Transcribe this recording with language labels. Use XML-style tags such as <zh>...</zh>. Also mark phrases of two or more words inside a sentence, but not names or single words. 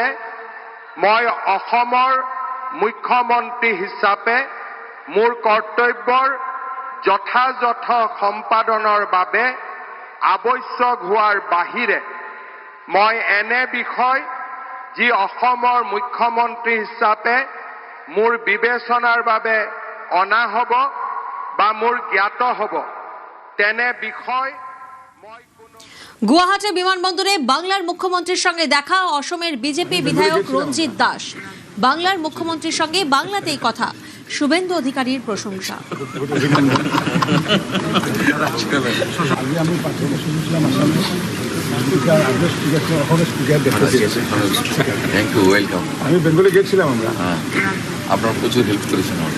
<as>মই অসমৰ মুখ্যমন্ত্ৰী হিচাপে মোৰ কৰ্তব্যৰ যথাযথ সম্পাদনৰ বাবে আৱশ্যক হোৱাৰ বাহিৰে মই এনে বিষয় যি অসমৰ মুখ্যমন্ত্ৰী হিচাপে মোৰ বিবেচনাৰ বাবে অনা হ'ব বা মোৰ জ্ঞাত হ'ব তেনে বিষয়</as> <bn>গুয়াহাটি বিমানবন্দরে বাংলার মুখ্যমন্ত্রীর সঙ্গে দেখা। অসমের বিজেপি বিধায়ক রঞ্জিত দাস বাংলার মুখ্যমন্ত্রীর সঙ্গে বাংলাতেই কথা। শুভেন্দু অধিকারীর প্রশংসা। আমি বেঙ্গলে গেছিলাম, আমরা আপনার প্রচুর হেল্প করেছেন।</bn>